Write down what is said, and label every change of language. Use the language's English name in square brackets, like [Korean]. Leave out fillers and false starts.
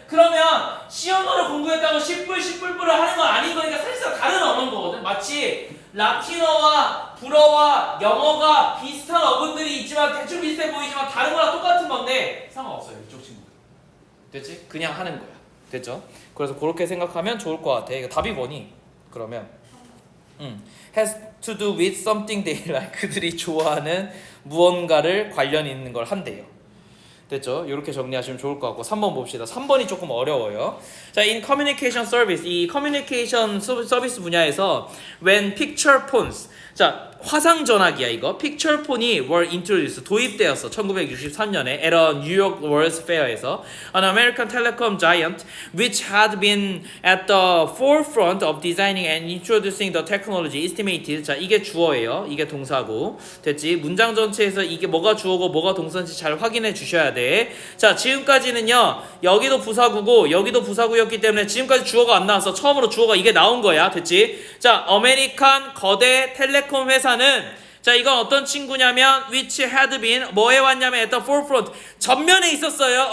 [Korean] 그러면 C 언어를 공부했다고 씨뿔뿔을 하는 건 아닌 거니까 사실상 다른 언어인 거거든. 마치 라틴어와 불어와 영어가 비슷한 어근들이 있지만 대충 비슷해 보이지만 다른 거랑 똑같은 건데 상관없어요. 이쪽 친구들. 됐지? 그냥 하는 거야. 됐죠? 그래서 그렇게 생각하면 좋을 것 같아. 이거 답이 뭐니? [English] 그러면 has to do with something they like. [Korean] 그들이 좋아하는 무언가를 관련 있는 걸 한대요. 됐죠? 이렇게 정리하시면 좋을 것 같고 3번 봅시다. 3번이 조금 어려워요. 자, [English] in communication service, [Korean] 이 커뮤니케이션 서비스 분야에서 [English] when picture phones, [Korean] 자, 화상 전화기야 이거. [English] picture phone이 were introduced, [Korean] 도입되었어. [English] 1963년에 at a New York World's Fair에서 an American telecom giant which had been at the forefront of designing and introducing the technology estimated. [Korean] 자, 이게 주어예요. 이게 동사고. 됐지? 문장 전체에서 이게 뭐가 주어고 뭐가 동사인지 잘 확인해 주셔야 돼. 자, 지금까지는요. 여기도 부사구고 여기도 부사구였기 때문에 지금까지 주어가 안 나왔어. 처음으로 주어가 이게 나온 거야. 됐지? 자, 아메리칸 거대 텔레콤 회사는 자, 이건 어떤 친구냐면 [English] which had been [Korean] 뭐에 왔냐면 [English] at the forefront, [Korean] 전면에 있었어요.